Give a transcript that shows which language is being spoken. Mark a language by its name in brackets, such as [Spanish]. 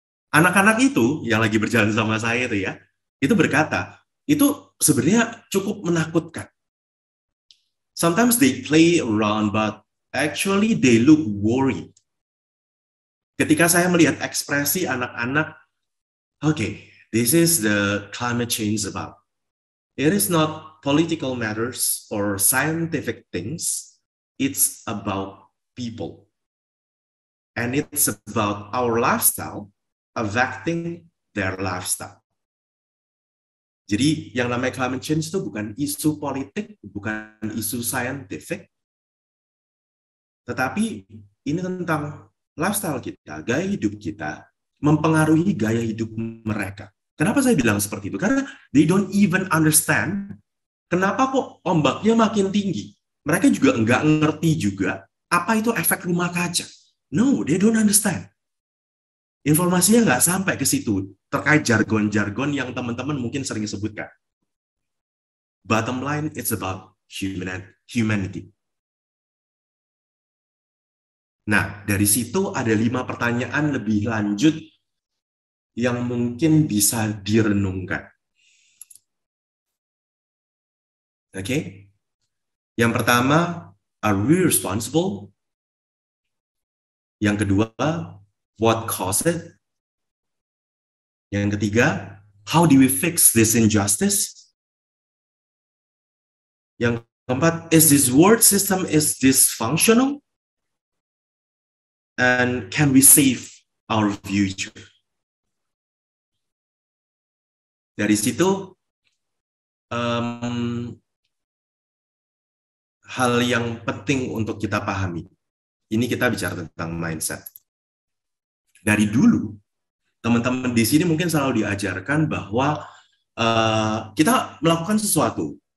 [Indonesian] Anak-anak itu yang lagi berjalan sama saya itu ya, itu berkata, itu sebenarnya cukup menakutkan. [English] Sometimes they play around, but actually they look worried. [Indonesian] Ketika saya melihat ekspresi anak-anak, [English] okay, this is the climate change about. It is not political matters or scientific things. It's about people. And it's about our lifestyle affecting their lifestyle. [Indonesian] Jadi yang namanya climate change itu bukan isu politik, bukan isu scientific, tetapi ini tentang lifestyle kita, gaya hidup kita, mempengaruhi gaya hidup mereka. Kenapa saya bilang seperti itu? Karena [English] they don't even understand [Indonesian] kenapa kok ombaknya makin tinggi. Mereka juga nggak ngerti juga apa itu efek rumah kaca. [English] No, they don't understand. [Indonesian] Informasinya nggak sampai ke situ terkait jargon-jargon yang teman-teman mungkin sering sebutkan. [English] Bottom line, it's about humanity. [Indonesian] Nah, dari situ ada 5 pertanyaan lebih lanjut yang mungkin bisa direnungkan. Oke? Yang pertama, [English] are we responsible? [Indonesian] Yang kedua, [English] what caused it? [Indonesian] Yang ketiga, [English] how do we fix this injustice? [Indonesian] Yang keempat, [English] is this world system is dysfunctional? And can we save our future? [Indonesian] Dari situ, hal yang penting untuk kita pahami. Ini kita bicara tentang mindset. Dari dulu, teman-teman di sini mungkin selalu diajarkan bahwa kita melakukan sesuatu.